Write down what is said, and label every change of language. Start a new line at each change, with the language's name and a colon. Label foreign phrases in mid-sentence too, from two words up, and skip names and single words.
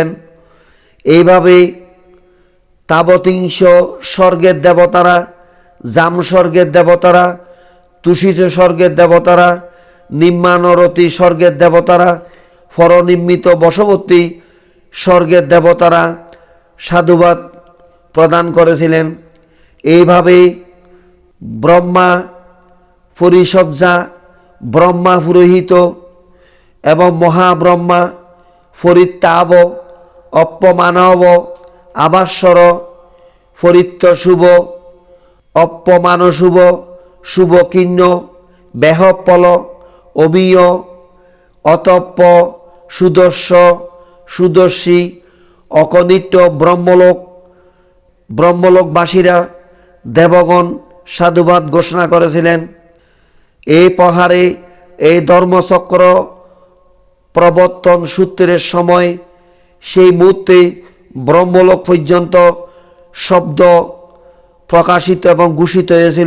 Bangla: এইভাবে তাবতিংশ স্বর্গের দেবতারা, জাম স্বর্গের দেবতারা, তুষিত স্বর্গের দেবতারা, নিম্নানরতি স্বর্গের দেবতারা, পরনির্মিত বশবর্তী স্বর্গের দেবতারা সাধুবাদ প্রদান করেছিলেন। এইভাবে ব্রহ্মা পরিসজ্জা, ব্রহ্মা পুরোহিত এবং মহাব্রহ্মা পরিত্যাব, অপমানব, আবাস্বর, পরিত্য শুভ, অপমানশুভ, শুভকীর্ণ, বেহপল, অবিয়, অতপ্প, সুদর্শ, সুদর্শী, অকনিত্য ব্রহ্মলোকবাসীরা দেবগণ সাধুবাদ ঘোষণা করেছিলেন। এই প্রহারে এই ধর্মচক্র প্রবর্তন সূত্রের সময় সেই মুহূর্তে ব্রহ্মলোক পর্যন্ত শব্দ প্রকাশিত এবং ঘোষিত হয়েছিল।